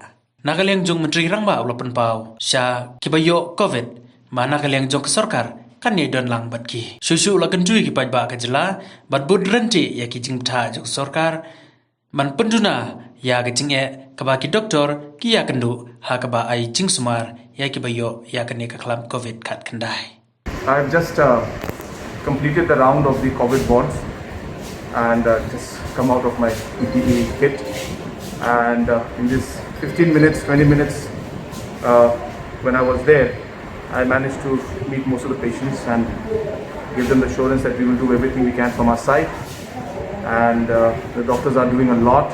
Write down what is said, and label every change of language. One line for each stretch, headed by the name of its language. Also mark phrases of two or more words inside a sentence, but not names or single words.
Khasi: Nakaliang jong Myntri Rangbah ulapan pau sya kibayo COVID ma nakaliang jong kesorkar kan ye don lang bat ki. Susu ula kenjui ki pajba kajela bat bud rente ya kijing tha jong sorkar man penduna ya kijing kaba ki doktor ki ya Kynduh ha kaba ai jing sumar ya kibayo ya kene kaklam COVID kat kendai.
English: I've just completed the round of the COVID wards and just come out of my PPE kit, and in this 15 minutes, 20 minutes when I was there, I managed to meet most of the patients and give them the assurance that we will do everything we can from our side, and the doctors are doing a lot.